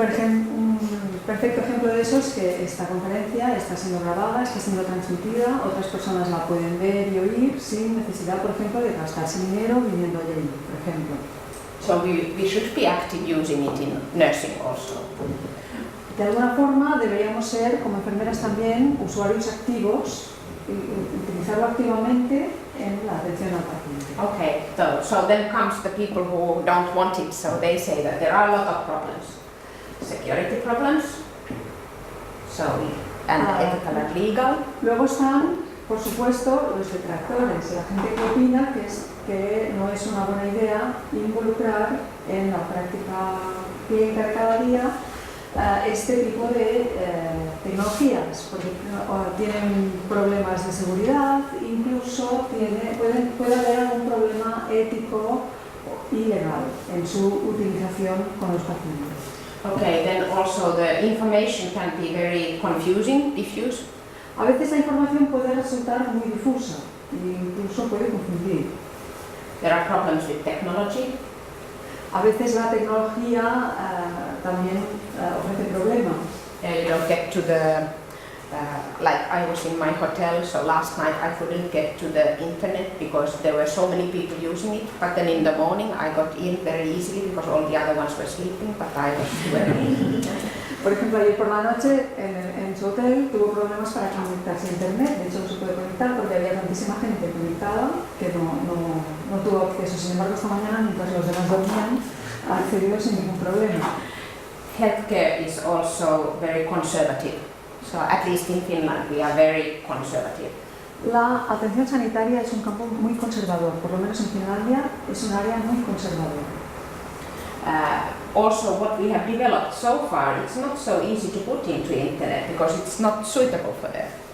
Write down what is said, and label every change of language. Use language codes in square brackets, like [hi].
[es] Un perfecto ejemplo de eso es que esta conferencia está siendo grabada, está siendo transmitida, otras personas la pueden ver y oír sin necesidad, por ejemplo, de gastarse dinero viniendo allí, por ejemplo. [en] So we should be active using it in nursing also. [es] De alguna forma deberíamos ser, como enfermeras también, usuarios activos y utilizarlo activamente en la atención al paciente. [en] Okay, so then comes the people who don't want it, so they say that there are a lot of problems. Security problems, and ethical and legal. [es] Luego están, por supuesto, los detractores, la gente que opina que no es una buena idea involucrar en la práctica clínica de cada día este tipo de tecnologías, porque tienen problemas de seguridad, incluso puede haber algún problema ético y legal en su utilización con los pacientes. [en] Okay, then also the information can be very confusing, diffuse. [es] A veces la información puede resultar muy difusa e incluso puede confundir. [en] There are problems with technology. [es] A veces la tecnología también ofrece problemas. [en] You don't get to the, like I was in my hotel, so last night I couldn't get to the internet because there were so many people using it, but then in the morning I got in very easily because all the other ones were sleeping, but I was working. [es] Por ejemplo, ayer por la noche en su hotel tuvo problemas para conectarse a internet, de hecho no se puede conectar porque había tantísima gente conectada que no tuvo acceso. Sin embargo, esta mañana, mientras los demás dormían, accedió sin ningún problema. [en] Healthcare is also very conservative, so at least in Finland we are very conservative. [es] La atención sanitaria es un campo muy conservador, por lo menos en Finlandia es un área muy conservadora. [en] Also what we have developed so far, it's not so easy to put into internet because it's not suitable for them.